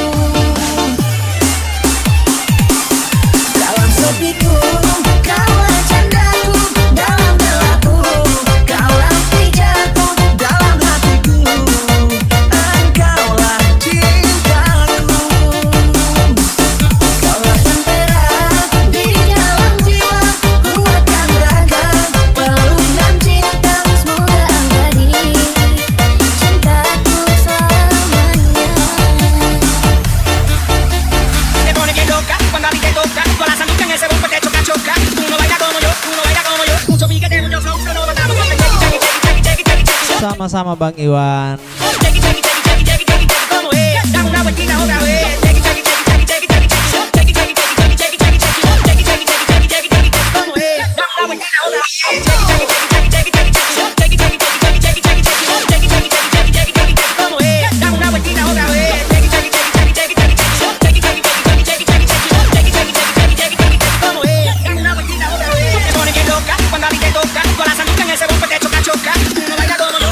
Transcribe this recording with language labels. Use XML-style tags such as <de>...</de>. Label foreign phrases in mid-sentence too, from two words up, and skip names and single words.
<id>Dalam sepiku kaulah candaku, dalam gelapku kaulah pijaku, dalam hatiku engkaulah cintaku. Kaulah tempera di dalam jiwa, kuatkan raga, peluk dan cinta, semoga abadi cintaku selamanya.</id> <es>Te pone que loca cuando a ti te toca, todas las amigas en ese bombo te choca, choca. Tú no bailas como yo, mucho piquete, mucho flow, pero no matamos con el chequi, chequi, chequi, chequi, chequi, chequi.</es> <id>Sama-sama Bang Iwan.</id> <es>Chequi, chequi, chequi, chequi, chequi, chequi, chequi, como es. Dame una vueltita otra vez. Chequi, chequi, chequi, chequi, chequi, chequi, chequi. Chequi, chequi, chequi, chequi, chequi, chequi, chequi. Chequi, chequi, chequi, chequi, chequi, chequi, chequi, como es. Dame una vueltita otra vez. Chequi, chequi, chequi, chequi, chequi, chequi, chequi. Chequi, chequi, chequi, chequi, chequi, chequi, chequi. Chequi, chequi, chequi, chequi, chequi, chequi, chequi, como es. Dame una vueltita otra vez. Chequi, chequi, chequi, chequi, chequi, chequi, chequi. Chequi, chequi, chequi, chequi, chequi, chequi, chequi. Chequi, chequi, chequi, chequi, chequi, chequi, chequi, como es. Dame una vueltita otra vez. Te pone que loca cuando a ti te toca, todas las amigas en ese bombo te choca, choca. Tú no bailas como yo,</es>